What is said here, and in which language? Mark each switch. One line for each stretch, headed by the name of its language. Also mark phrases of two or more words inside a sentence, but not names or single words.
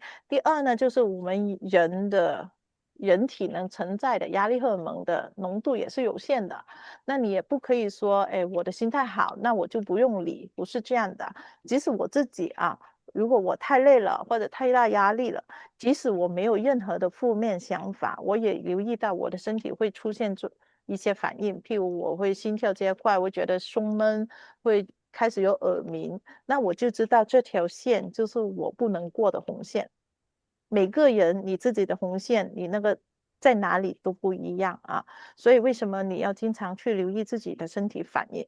Chinese: 第二呢，就是我們人體能承載的壓力荷爾蒙的濃度也是有限的，那你也不可以說我的心態好，那我就不用理，不是這樣的。即使我自己啊，如果我太累了或者太大壓力了，即使我沒有任何的負面想法，我也留意到我的身體會出現一些反應，譬如我會心跳加快，會覺得胸悶，會開始有耳鳴，那我就知道這條線就是我不能過的紅線。每個人你自己的紅線，你那個在哪裡都不一樣啊，所以為什麼你要經常去留意自己的身體反應？